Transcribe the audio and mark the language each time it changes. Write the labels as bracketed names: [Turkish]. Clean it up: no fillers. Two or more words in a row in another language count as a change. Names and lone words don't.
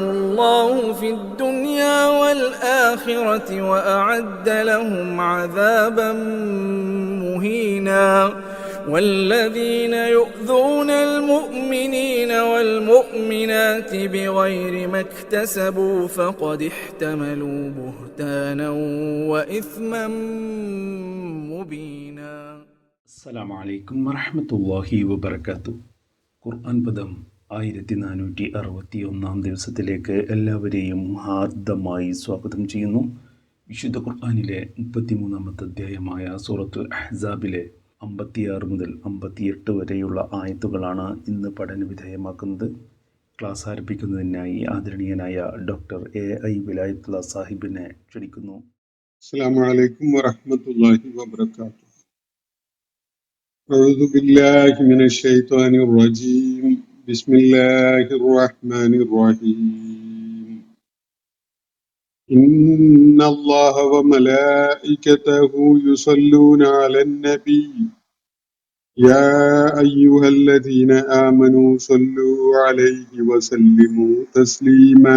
[Arabic] الله في الدنيا والآخرة وأعد لهم عذابا مهينا والذين يؤذون المؤمنين والمؤمنات بغير ما اكتسبوا فقد احتملوا بهتانا وإثما مبينا. السلام عليكم ورحمة الله وبركاته. [Malayalam] ഖുർആൻ പദം 1461 ദിവസത്തിലേക്ക് എല്ലാവരെയും ഹാർദമായി സ്വാഗതം ചെയ്യുന്നു. വിശുദ്ധ ഖുർആനിലെ 33-ാമത്തെ അധ്യായമായ സൂറത്തുൽ അഹ്സാബിലെ 56 മുതൽ 58 വരെയുള്ള ആയത്തുകളാണ് ഇന്ന് പഠന വിധേയമാക്കുന്നത്. ക്ലാസ് ആരംഭിക്കുന്നതിനായി ആദരണീയനായ ഡോക്ടർ AI വിലായത്തുള്ള സാഹിബിനെ ക്ഷണിക്കുന്നു. [Arabic] السلام عليكم ورحمة الله وبركاته. أعوذ بالله من الشيطان الرجيم بسم الله الرحمن الرحيم إن الله وملائكته يصلون على النبي يا أيها الذين آمنوا صلوا عليه وسلموا تسليما